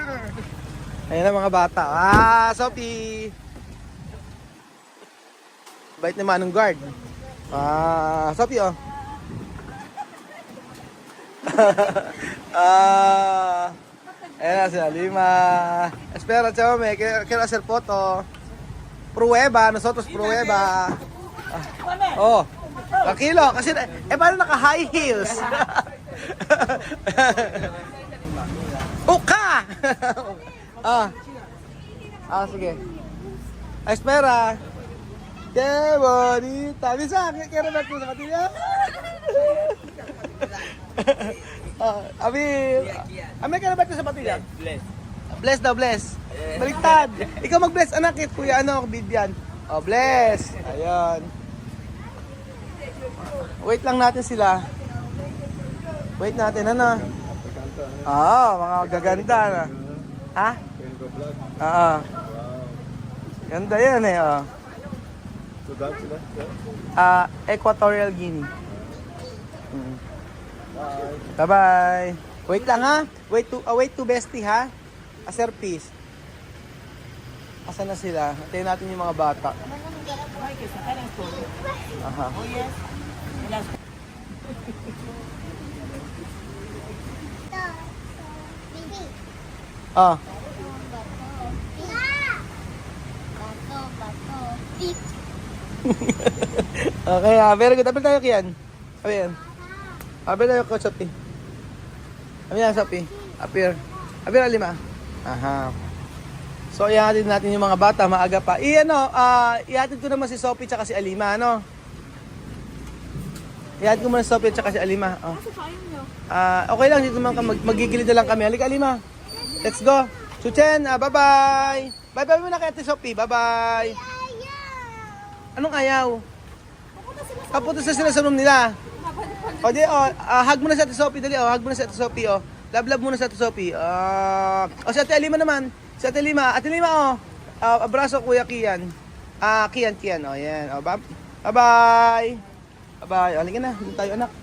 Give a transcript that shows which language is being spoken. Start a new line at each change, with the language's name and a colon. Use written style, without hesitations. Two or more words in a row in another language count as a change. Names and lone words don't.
Filipino: Ayan ang mga bata. Sophie! Bait naman ng guard. Sophie, oh. Ayan na sila, Lima.
Spanish: Espera, chame, quiero hacer foto. Prueba, nosotros prueba. Oh, tranquilo,
Filipino: kasi, paano naka-high heels? Uka! Sige.
Spanish: Espera. Qué bonita. Bisa, quiero ver tus zapatillas. Ami, quiero ver tus zapatillas.
Filipino: Bless daw, bless. Baliktad. Ikaw mag-bless, anak. Kuya, Bibian. Oh, bless. Ayun. Wait lang natin sila. Wait natin, mga gaganda na. Ha? Oo. Ganda yan oh. Equatorial Guinea. Bye-bye. Wait lang ha. Wait to bestie ha. Sir, peace. Asan na sila? Hintayin natin yung mga bata. Aha. Bibi. Ah. Bato. Beep.
English: Okay, very good.
Filipino: Apil tayo kiyan. Apil. Apil tayo ko, Sophie. Apil na, Sophie. Apil. Apil na 5. Aha. So, ihatid natin yung mga bata. Maaga pa. Ihatid ko naman si Sophie tsaka si Alima, Ihatid ko muna si Sophie tsaka si Alima. Oh. Okay lang, dito naman magigilid na lang kami. Halika,
English: Alima. Let's go.
Filipino: Chuchen, bye-bye. Bye-bye muna kay Ate Sophie. Bye-bye. Anong ayaw? Kapunta sila sa room nila. O di, hug mo na sa Ate Sophie. Dali, hug mo na sa Ate Sophie, Love mo na sa Ate Sophie. Si Ate Alima naman. Si Ate Lima. Ate Lima, abraso Kuya Kian. Kian. Yan. Bye-bye. Bye-bye. Halika na. Dito tayo, anak.